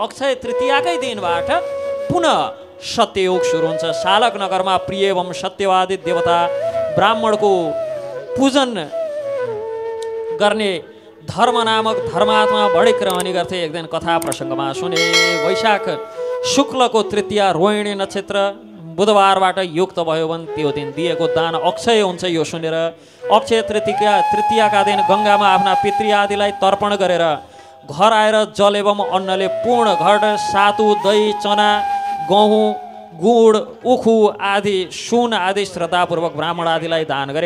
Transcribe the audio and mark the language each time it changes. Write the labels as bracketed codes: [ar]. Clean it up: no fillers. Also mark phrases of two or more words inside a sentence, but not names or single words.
[ne] अक्षय तृतीयाकै दिनबाट पुनः सत्ययुग सुरु हुन्छ। शालक नगरमा प्रिय एवं सत्यवादी देवता ब्राह्मणको पूजन गर्ने धर्म नामक धर्मात्मा बढिक रहने गर्थे। एक दिन कथा प्रसङ्गमा सुने वैशाख शुक्लको तृतीया रोहिणी नक्षत्र बुधबारबाट युक्त भयो भने त्यो दिन दिएको दान अक्षय हुन्छ। यो सुनेर अक्षय तृतीयाका दिन गङ्गामा आफ्ना पितृ आदिलाई तर्पण गरेर घर आएर जल एवं अन्नले पूर्ण घट सातु दही चना गहुँ गुड उखु आदि सुन आदि श्रद्धापूर्वक ब्राह्मण आदिलाई दान गरे।